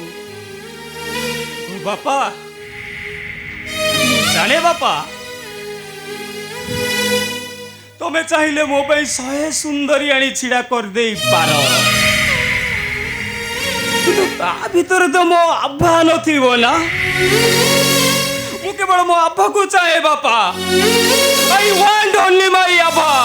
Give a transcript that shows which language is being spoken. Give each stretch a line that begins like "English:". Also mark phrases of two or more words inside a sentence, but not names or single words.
Odia: ବାପା ଜାଣେ ବାପା, ତମେ ଚାହିଁଲେ ମୋ ପାଇଁ 100 ସୁନ୍ଦରୀ ଆଣି ଛିଡ଼ା କରିଦେଇ ପାର, କିନ୍ତୁ ତା ଭିତରେ ତ ମୋ ଆଭା ନଥିବ ନା। ମୁଁ କେବଳ ମୋ ଆଭାକୁ ଚାହେଁ ବାପା।
English: I want only my ଆଭା।